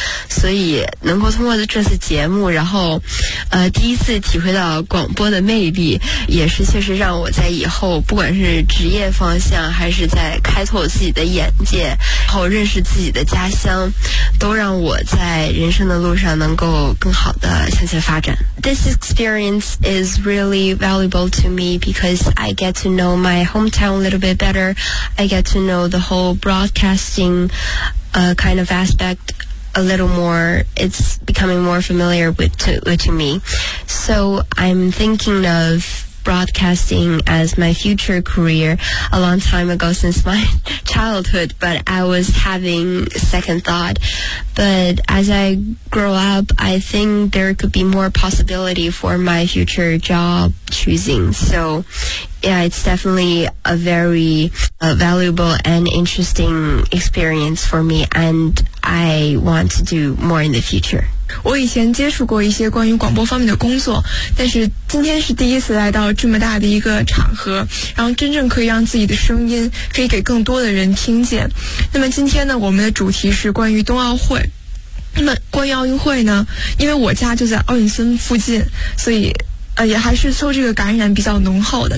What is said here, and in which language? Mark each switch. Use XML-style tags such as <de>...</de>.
<zh>所以能够通过这次节目，然后第一次体会到广播的魅力，也是确实让我在以后不管是职业方向还是在开拓自己的眼界，然后认识自己的家乡，都让我在人生的路上能够更好的向前发展。</zh> <en>This experience is really valuable to me because I get to know my hometowna little bit better. I get to know the whole broadcasting、kind of aspect a little more. It's becoming more familiar to me. So I'm thinking of broadcasting as my future career a long time ago since my childhood, but I was having second thought. But as I grow up, I think there could be more possibility for my future job choosing. SoYeah, it's definitely a very、valuable and interesting experience for me, and I want to do more in the future.</en> <zh>我以前接触过一些关于广播方面的工作，但是今天是第一次来到这么大的一个场合，然后真正可以让自己的声音可以给更多的人听见。那么今天呢，我们的主题是关于冬奥会。那么关于奥运会呢，因为我家就在奥运村附近，所以也还是受这个感染比较浓厚的。</zh>